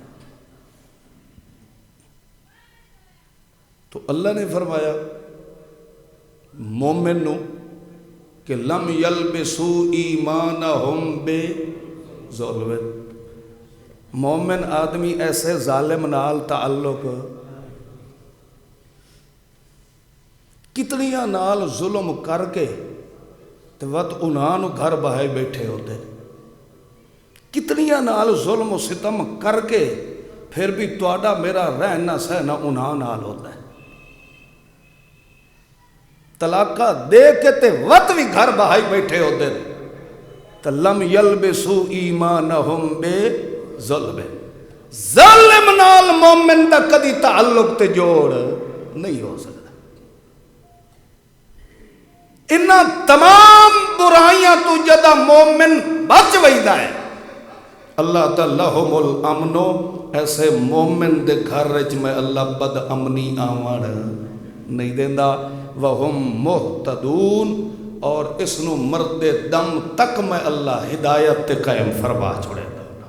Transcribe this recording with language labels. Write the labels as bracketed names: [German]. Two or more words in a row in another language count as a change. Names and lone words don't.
[Punjabi] تو اللہ نے فرمایا مومن نو کہ [Arabic] لم یلبسوا ایمانہم بظلم، [Punjabi] مومن آدمی ایسے ظالم نال تعلق کتنیاں نال ظلم کر کے تو وقت انہاں نو گھر بہائے بیٹھے ہوتے، کتنیاں نال ظلم و ستم کر کے پھر بھی تواڈا میرا رہنا سہنا انہاں نال ہوتا ہے، طلاقہ دے کے تے وقت بھی گھر بہائی بیٹھے ہوتے تو [Arabic] لم یلبسوا ایمانہم بظلم، [Punjabi] ظالم نال مومن دا کدی تعلق تے جوڑ نہیں ہو سکتا۔ انہاں تمام برائیاں تو جدا مومن بچ ویدا ہے، [Arabic] اللہ تعالی لہم الامنو، [Punjabi] ایسے مومن دے گھر وچ میں اللہ بد امنی آوان نہیں دیندا، [Arabic] وہم مہتدون، [Punjabi] اور اس نو مرد دم تک میں اللہ ہدایت تے قائم فرما چھوڑے گا۔